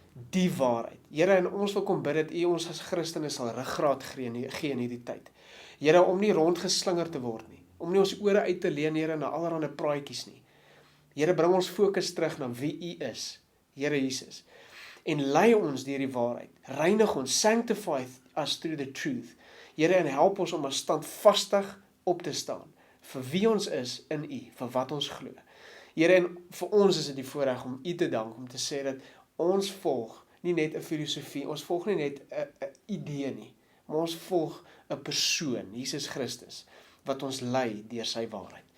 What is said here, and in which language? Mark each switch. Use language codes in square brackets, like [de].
[af] Die waarheid. Here, en ons wil kom bid dat U ons as Christene sal ruggraat gee in hierdie tyd. Here, om nie rondgeslinger te word nie. Om nie ons ore uit te leen, Here, na allerlei praatjies nie. Here, bring ons fokus terug na wie U is, Here Jesus. En lei ons deur die waarheid. Reinig ons, [en] sanctify us through the truth. [af] Here, en help ons om as standvastig op te staan, vir wie ons is in U, vir wat ons glo. Here, en vir ons is dit die voorreg om U te dank, om te sê dat ons volg nie net 'n filosofie, ons volg nie net 'n idee nie, maar ons volg 'n persoon, Jesus Christus, wat ons lei deur sy waarheid.